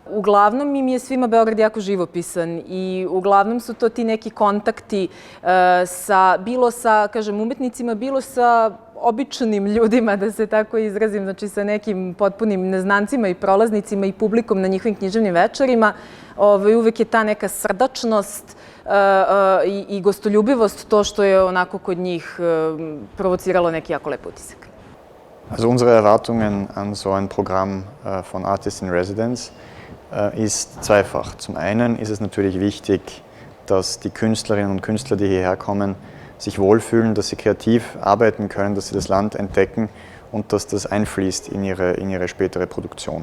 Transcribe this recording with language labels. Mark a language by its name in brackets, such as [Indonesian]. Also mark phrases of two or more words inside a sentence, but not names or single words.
[Serbian] Uglavnom im je svima Beograd jako živopisan i uglavnom su to ti neki kontakti bilo sa, kažem, umetnicima, bilo sa običnim ljudima, da se tako izrazim, znači sa nekim potpunim neznancima i prolaznicima i publikom na njihovim književnim večerima. Uvek je ta neka srdačnost i gostoljubivost to što je onako kod njih provociralo neki jako lep utisak. [German] Also unsere Erwartungen an so ein Programm von [English] Artists in Residence [German] ist zweifach. Zum einen ist es natürlich wichtig, dass die Künstlerinnen und Künstler, die hierher kommen, sich wohlfühlen, dass sie kreativ arbeiten können, dass sie das Land entdecken und dass das einfließt in ihre spätere Produktion.